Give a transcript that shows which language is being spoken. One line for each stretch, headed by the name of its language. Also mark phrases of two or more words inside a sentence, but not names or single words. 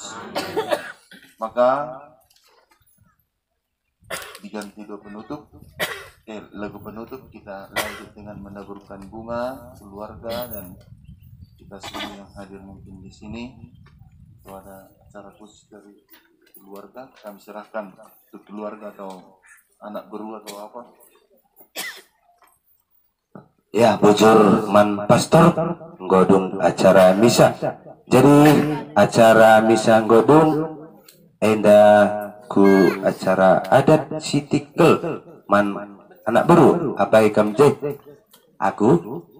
Indonesian: Maka diganti lagu penutup, kita lanjut dengan menaburkan bunga keluarga dan kita semua yang hadir mungkin di sini. Itu ada acara khusus dari keluarga, kami serahkan untuk keluarga atau anak beru atau apa. Ya,
Batak Karo: bujur man pastor nggodung acara misa. Jadi
Indonesian: acara misa
Batak Karo: nggodung enda ku
Indonesian: acara adat
Batak Karo: sitikel man anak beru abai kamje aku